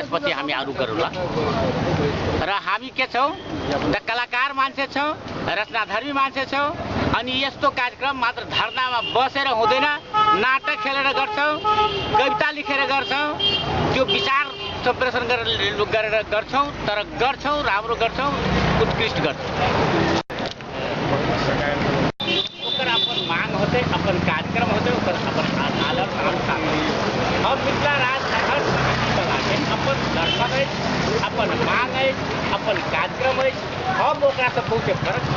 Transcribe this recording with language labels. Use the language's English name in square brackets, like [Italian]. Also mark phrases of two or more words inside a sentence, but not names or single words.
[Nepali] त्यसपछि हामी अरु गरौँला। र हामी के छौं, द कलाकार मान्छे छौं, रचनाधर्मी मान्छे छौं। अनि यस्तो कार्यक्रम मात्र धरनामा बसेर हुँदैन, नाटक खेलेर गर्छौं, कविता लेखेर गर्छौं, त्यो विचार सम्प्रेषण गरेर गर्छौं। तर गर्छौं, राम्रो गर्छौं, उत्कृष्ट गर्छौं। [Maithili] ओकर अपन मांग होते, अपन कार्यक्रम होते, ओकर अपन आदत आस्था। हम मिथिला राज संघर्ष समितिका लागि अपन दर्शन है, अपन मांग है, अपन कार्यक्रम है। हम ओकरा से बहुत फरक छी।